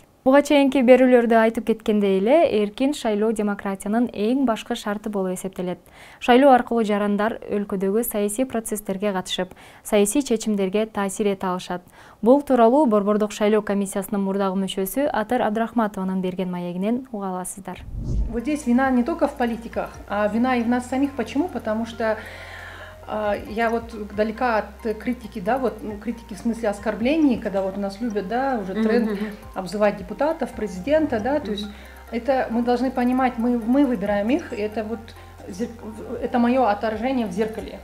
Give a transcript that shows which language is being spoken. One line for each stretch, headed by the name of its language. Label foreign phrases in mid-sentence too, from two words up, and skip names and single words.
Kyrgyz: Буга чейинки берүүлөрдө айтып кеткендей эле, эркин шайлоо демократиянын эң башкы шарты болуп эсептелет. Шайлоо аркылуу жарандар өлкөдөгү саясий процесстерге катышып, саясий чечимдерге таасир эте алышат. Бул тууралуу Борбордук шайлоо комиссиясынын мурдагы мүчөсү Атар Абдрахматованын берген маегинен уга аласыздар.
Russian: Вот здесь вина не только в политиках, а вина и в нас самих. Почему? Потому что я вот далека от критики, да, вот критики в смысле оскорблений, когда вот у нас любят, да, уже тренд обзывать депутатов, президента, да, то есть это мы должны понимать, мы выбираем их, и это вот это мое отражение в зеркале.